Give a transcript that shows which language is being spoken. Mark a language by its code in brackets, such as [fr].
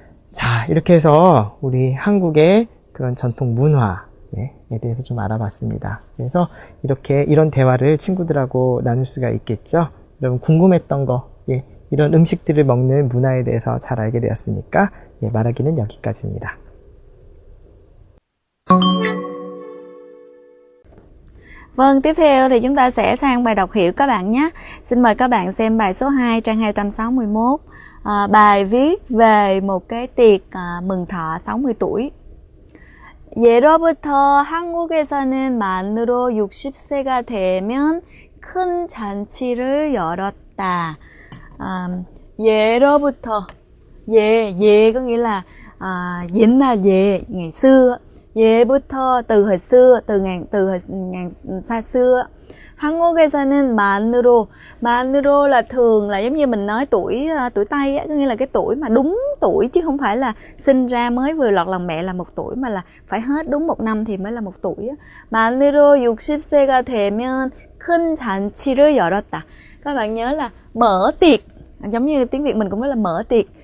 [ko] 자, 이렇게 해서 우리 한국의 그런 전통 문화에 대해서 좀 알아봤습니다. 그래서 이렇게 이런 대화를 친구들하고 나눌 수가 있겠죠. 여러분 궁금했던 거, 이런 음식들을 먹는 문화에 대해서 잘 알게 되었으니까 말하기는 여기까지입니다. [vi] Vâng, tiếp theo thì chúng ta sẽ sang bài đọc hiểu các bạn nhé. Xin mời các bạn xem bài số 2 trang 261. Bài viết về một cái tiệc mừng thọ 60 tuổi. [ko] 예로부터 한국에서는 만으로 60세가 되면 큰 잔치를 열었다. 예로부터 [vi] 예 có nghĩa là 옛날 ngày xưa. 예부터 từ hồi xưa, từ ngàn xa xưa. [ko] 한국에서는 만으로 [vi] là thường là giống như mình nói tuổi Tây á, có nghĩa là cái tuổi mà đúng tuổi chứ không phải là sinh ra mới vừa lọt lòng mẹ là 1 tuổi, mà là phải hết đúng 1 năm thì mới là 1 tuổi á. [ko] 만으로 60세가 되면 큰 잔치를 열었다. [vi] Các bạn nhớ là mở tiệc, giống như tiếng Việt mình cũng nói là mở tiệc.